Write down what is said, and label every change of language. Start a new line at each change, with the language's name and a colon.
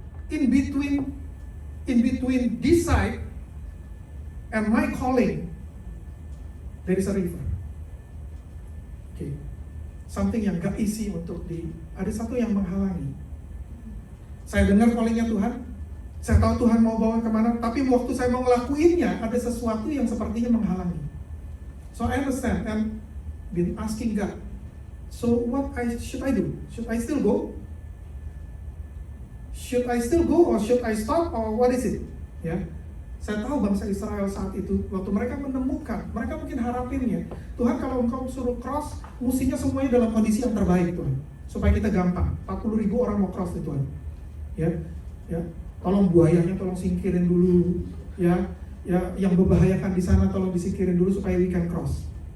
English: In between this side and my calling, there is a river. Okay.
Indonesian: Something yang gak isi untuk ada satu yang menghalangi. Saya dengar callingnya Tuhan, saya tahu Tuhan mau bawa kemana, tapi waktu saya mau ngelakuinnya, ada sesuatu yang sepertinya menghalangi.
English: So I understand and been asking God, so what should I do? Should I still go? Should I still go or should I stop or what is it? Ya,
Indonesian: Saya tahu bangsa Israel saat itu, waktu mereka menemukan, mereka mungkin harapinnya, Tuhan kalau engkau suruh cross, mestinya semuanya dalam kondisi yang terbaik Tuhan, supaya kita gampang. 40.000 orang mau cross nih Tuhan. Ya, tolong buayanya tolong singkirin dulu, ya, yang membahayakan di sana tolong disingkirin dulu supaya
English: we can cross.